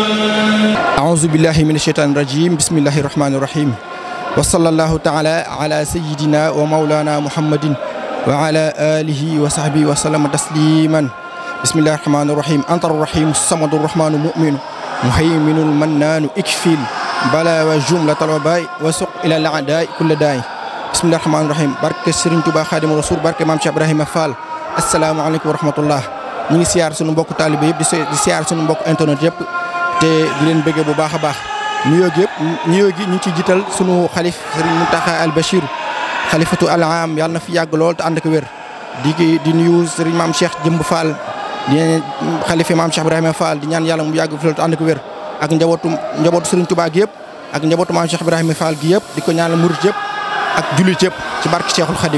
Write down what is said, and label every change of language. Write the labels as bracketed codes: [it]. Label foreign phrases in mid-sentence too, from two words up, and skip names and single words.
[ar] أعوذ بالله من الشيطان الرجيم بسم الله الرحمن الرحيم وصلى الله تعالى على سيدنا ومولانا محمد وعلى آله وصحبه وسلم تسليما. بسم الله الرحمن الرحيم أنت الرحيم الصمد الرحمن المؤمن مهيمن المنان اكفيل بلا وجملة الوباء وسق إلى الأعداء كل داء. بسم الله الرحمن الرحيم [wo] barke Serigne Touba Khadim Rasoul barke Mame Cheikh Ibrahima Fall. [ar] السلام عليكم ورحمة الله [wo] ñu ngi siyaar sunu mbokk taalibe yëpp di siyaar sunu mbokk internet yëpp te di leen bëggee bu baax a baax nuyoo gi yëpp nuyoo gi ñu ngi ciy jiital sunu xalif Serigne Mountakha Al Bachir [ar] خليفة العام [wo] yàlla na fi yàgg lool te ànd ak wér di nuyu Serigne Mame Cheikh Jëmb Fall di xalife Mame Cheikh Ibrahima Fall di ñaan yàlla mu yàgg fi lool te ànd ak wér ak njabootu Serigne Touba gi yëpp ak njabootu Mame Cheikh Ibrahima Fall gi yëpp di ko ñaanal murit yëpp ak jullit yëpp ci barke Cheikhul Khadim.